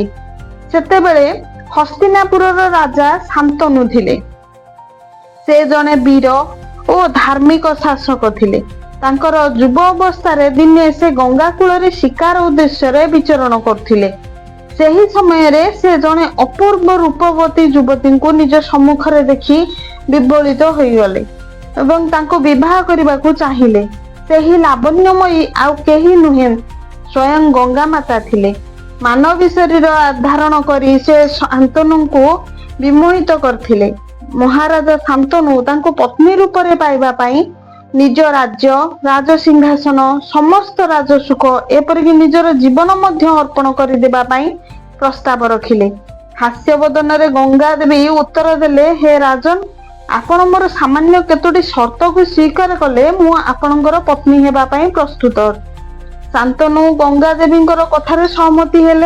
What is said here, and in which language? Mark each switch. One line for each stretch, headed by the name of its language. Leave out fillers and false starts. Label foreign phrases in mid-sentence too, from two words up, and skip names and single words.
Odia: ସେତେବେଳେ ହସ୍ତିନାପୁର ରାଜା ଶାନ୍ତନୁ ଥିଲେ। ସେ ଜଣେ ବୀର ଓ ଧାର୍ମିକ ଶାସକ ଥିଲେ। ତାଙ୍କର ଯୁବ ଅବସ୍ଥା ଦିନେ ସେ ଗଙ୍ଗା କୂଳରେ ଶିକାର ଉଦ୍ଦେଶ୍ୟରେ ବିଚରଣ କରୁଥିଲେ। ସେହି ସମୟରେ ସେ ଜଣେ ଅପୂର୍ବ ରୂପବତୀ ଯୁବତୀକୁ ନିଜ ସମ୍ମୁଖରେ ଦେଖି ବିବଳିତ ହୋଇ ଗଲେ ଏବଂ ତାଙ୍କୁ ବିବାହ କରିବାକୁ ଚାହିଁଲେ। ସେହି ଲାବଣ୍ୟମୟୀ ଆଉ କେହି ନୁହେଁ ସ୍ୱୟଂ ଗଙ୍ଗା ମାତା ଥିଲେ। ମାନବୀ ଶରୀର ଧାରଣ କରି ସେ ଶାନ୍ତନୁଙ୍କୁ ବିମୋହିତ କରୁଥିଲେ। ମହାରାଜା ଶାନ୍ତନୁ ତାଙ୍କୁ ପତ୍ନୀ ରୂପରେ ପାଇବା ପାଇଁ ନିଜ ରାଜ୍ୟ ରାଜ ସିଂହାସନ ସମସ୍ତ ରାଜସୁଖ ଏପରିକି ନିଜର ଜୀବନ ମଧ୍ୟ ଅର୍ପଣ କରିଦେବା ପାଇଁ ପ୍ରସ୍ତାବ ରଖିଲେ। ହାସ୍ୟ ବଦନରେ ଗଙ୍ଗା ଦେବୀ ଉତ୍ତର ଦେଲେ, ହେ ରାଜନ, ଆପଣ ମୋର ସାମାନ୍ୟ କେତୋଟି ସର୍ତ୍ତକୁ ସ୍ୱୀକାର କଲେ ମୁଁ ଆପଣଙ୍କର ପତ୍ନୀ ହେବା ପାଇଁ ପ୍ରସ୍ତୁତ। ଶାନ୍ତନୁ ଗଙ୍ଗା ଦେବୀଙ୍କର କଥାରେ ସହମତି ହେଲେ।